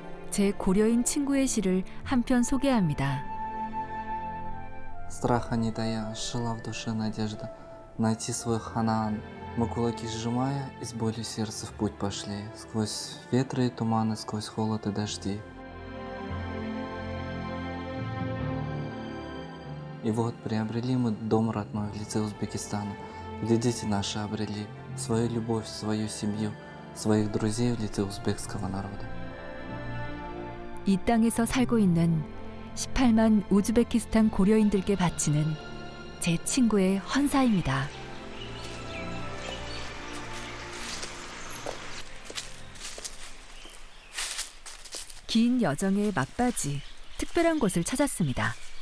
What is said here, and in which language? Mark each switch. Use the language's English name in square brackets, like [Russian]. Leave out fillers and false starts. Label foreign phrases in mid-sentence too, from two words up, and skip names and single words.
[Korean] 제 고려인 친구의 시를 한편 소개합니다. [Russian] Страха не тая, жила в душе надежда найти свой Ханаан. Мы кулаки сжимая, и с болью сердца в путь пошли, сквозь ветры и туманы, сквозь холод и дожди. И вот приобрели мы дом родной в лице Узбекистана, где дети наши обрели свою любовь, свою семью, своих друзей в лице узбекского народа. [Korean] 이 땅에서 살고 있는 18만 우즈베키스탄 고려인들께 바치는 제 친구의 헌사입니다. 긴 여정의 막바지, 특별한 곳을 찾았습니다.